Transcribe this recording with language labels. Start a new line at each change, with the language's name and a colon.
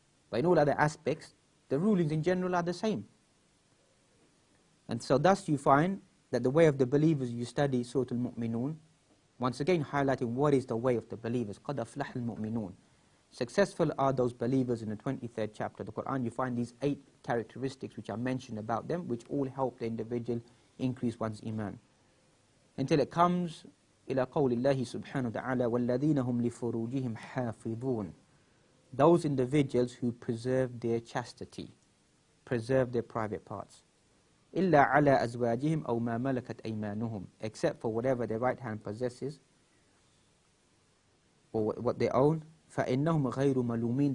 English: But in all other aspects, the rulings in general are the same. And so thus you find that the way of the believers, you study Surah Al-Mu'minun, once again highlighting what is the way of the believers.
Arabic: قَدْ أَفْلَحَ الْمُؤْمِنُونَ.
English: Successful are those believers in the 23rd chapter of the Quran. You find these 8 characteristics which are mentioned about them, which all help the individual increase one's iman. Until it comes
Arabic: إلى قول الله سبحانه وتعالى وَالَّذِينَ هُمْ لِفُرُوجِهِمْ حَافِظُونَ.
English: Those individuals who preserve their chastity, preserve their private parts.
Arabic: إِلَّا عَلَى أَزْوَاجِهِمْ أَوْ مَا مَلَكَتْ أَيْمَانُهُمْ.
English: Except for whatever their right hand possesses, or what they own.
Arabic: فَإِنَّهُمْ غَيْرُ مَلُومِينَ.